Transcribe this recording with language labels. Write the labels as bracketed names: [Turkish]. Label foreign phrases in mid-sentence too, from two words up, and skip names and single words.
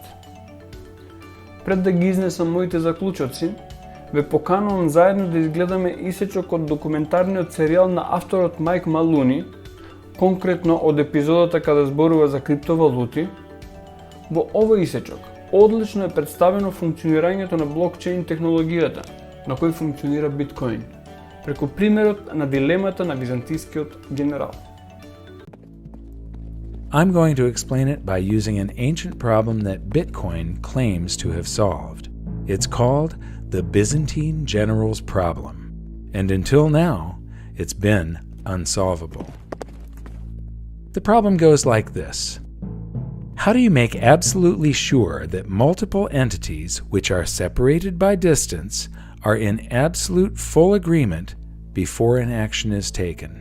[Macedonian] Пред да ги изнесам моите заклучоци, ве поканувам заедно да изгледаме исечок од документарниот серијал на авторот Майк Малуни, конкретно од епизодата каде зборува за криптовалути. Во овој исечок одлично е представено функционирањето на блокчейн технологијата, на кој функционира биткоин, преку примерот на дилемата на византискиот генерал. [English] I'm going to explain it by using an ancient problem that Bitcoin claims to have solved. It's called the Byzantine General's Problem, and until now, it's been unsolvable. The problem goes like this. How do you make absolutely sure that multiple entities which are separated by distance are in absolute full agreement before an action is taken?